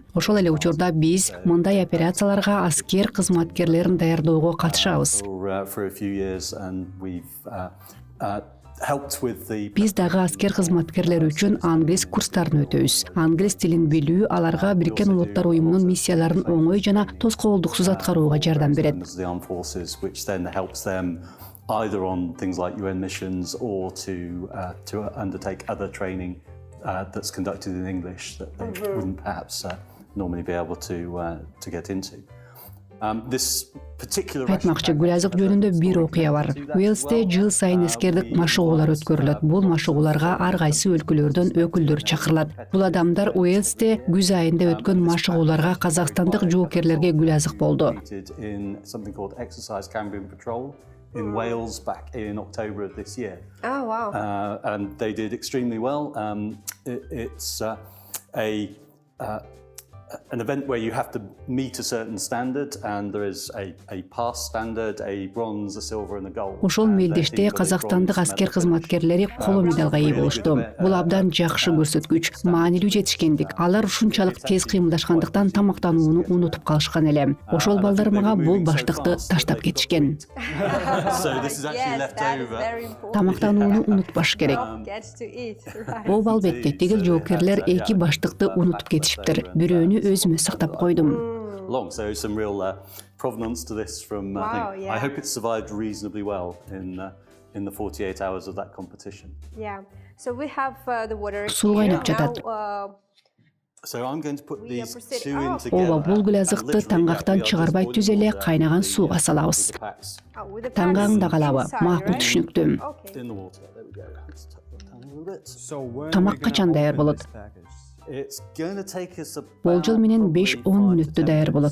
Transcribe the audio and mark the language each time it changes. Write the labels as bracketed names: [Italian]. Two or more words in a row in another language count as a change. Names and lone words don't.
[Kyrgyz] Ошол эле учурда биз мындай операцияларга аскер кызматкерлерин даярдоого катышабыз. Биз дагы аскер кызматкерлери үчүн англис курстарын өтөбүз. Англис тилин билүү аларга Бириккен Улуттар Уюмунун миссияларын оңой жана тоскоолдуксуз аткарууга жардам берет. [English] Either on things like UN missions or to undertake other training that's conducted in English that they wouldn't perhaps normally be able to get into. [Kyrgyz] Айтмакчы, Гүлазык жөнүндө бир окуя бар. Уэльсте жыл сайын аскердик машыгуулар өткөрүлөт. Бул машыгууларга ар кайсы өлкөлөрдөн өкүлдөр чакырылат. Бул адамдар Уэльсте күз айында өткөн машыгууларга казакстандык жоокерлерге Гүлазык болду. [English] In Wales back in October of this year. Oh, wow. And they did extremely well. It's an event where you have to meet a certain standard and there is a pass standard, a bronze, a silver and a gold. [Kyrgyz] Ошол мелдеште казакстандык аскер кызматкерлери коло медалга ээ болушту. Бул абдан жакшы көрсөткүч, маанилүү жетишкендик. Алар ушунчалык тез кыймылдашкандыктан тамактанууну унутуп калышкан эле. Ошол балдар мага бул баштыкты таштап кетишкен. Тамактанууну унутпаш керек. Ооба, албетте, тигил жоокерлер эки баштыкты унутуп кетишиптир. Бирөөнү өзүмө сактап койдум. [English] Long, so some real provenance to this from. I hope it survived reasonably well in the 48 hours of that competition. Yeah. So we have the water. [Kyrgyz] Суу кайнап жатат. [English] So I'm going to put these two in together. [Kyrgyz] Ооба, бул гүлазыкты таңгактан чыгарбай түз эле кайнаган сууга салабыз. Таңгаңда калабы, макул түшүнүктүү. Тамак качан даяр болот? Болжол менен 5-10 мүнөттө даяр болот.